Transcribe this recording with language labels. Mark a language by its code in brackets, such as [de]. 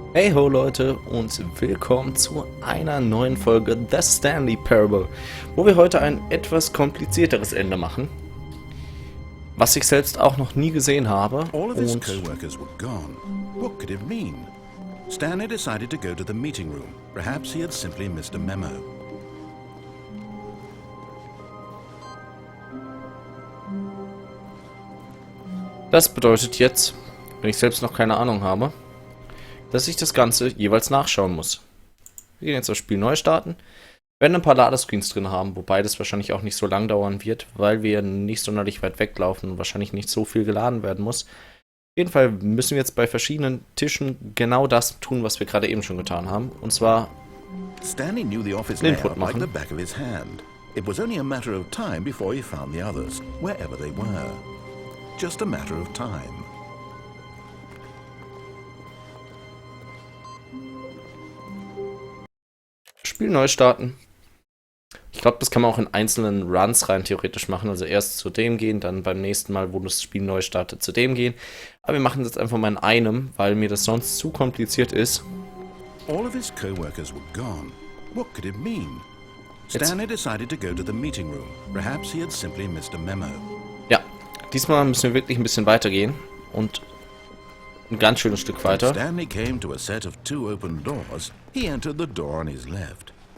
[de] Hey ho Leute und willkommen zu einer neuen Folge The Stanley Parable, wo wir heute ein etwas komplizierteres Ende machen, was ich selbst auch noch nie gesehen habe. [en] All of his co-workers were gone. What could it mean? Stanley decided to go to the meeting room. Perhaps he had simply missed a memo. [de] Das bedeutet jetzt, wenn ich selbst noch keine Ahnung habe, dass ich das Ganze jeweils nachschauen muss. Wir gehen jetzt das Spiel neu starten. Wir werden ein paar Ladescreens drin haben, wobei das wahrscheinlich auch nicht so lang dauern wird, weil wir nicht sonderlich weit weglaufen und wahrscheinlich nicht so viel geladen werden muss. Auf jeden Fall müssen wir jetzt bei verschiedenen Tischen genau das tun, was wir gerade eben schon getan haben. Und zwar [en] Stanley knew the office layout like the back of his hand. It was only a matter of time before he found the others, wherever they were. Just a matter of time. [de] Spiel neu starten. Ich glaube, das kann man auch in einzelnen Runs rein theoretisch machen. Also erst zu dem gehen, dann beim nächsten Mal, wo das Spiel neu startet, zu dem gehen. Aber wir machen das jetzt einfach mal in einem, weil mir das sonst zu kompliziert ist. [en] All of his co-workers were gone. What could it mean? Stanley decided to go to the meeting room. Perhaps he had simply missed a memo. [de] Ja, diesmal müssen wir wirklich ein bisschen weitergehen und ein ganz schönes Stück weiter. [en] Stanley came to a set of two open doors. He entered the door on his left.